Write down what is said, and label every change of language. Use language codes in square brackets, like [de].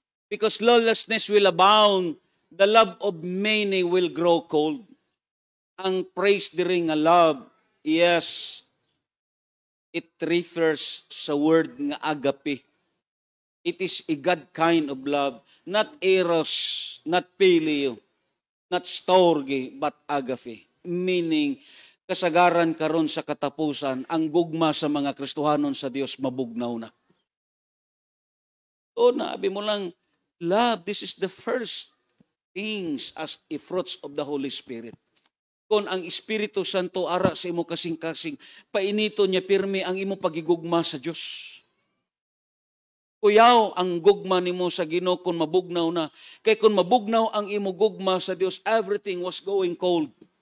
[en] Because lawlessness will abound, the love of many will grow cold. [ceb] Ang praise diri nga love, yes, it refers sa word nga agape. [en] It is a God kind of love, not eros, not phileo, not storge, but agape. [ceb] Meaning, kasagaran karon sa katapusan, ang gugma sa mga Kristohanon sa Dios mabugnaw na. [en] O naabi mo lang, love, this is the first things as a fruits of the Holy Spirit. [ceb] Kung ang Espiritu Santo ara sa imo kasing-kasing, painito niya pirmi ang imo pagigugma sa Dios. Kuyaw ang gugma nimo sa Ginoo kung mabugnaw na. Kay kung mabugnaw ang imo gugma sa Dios, everything was going cold.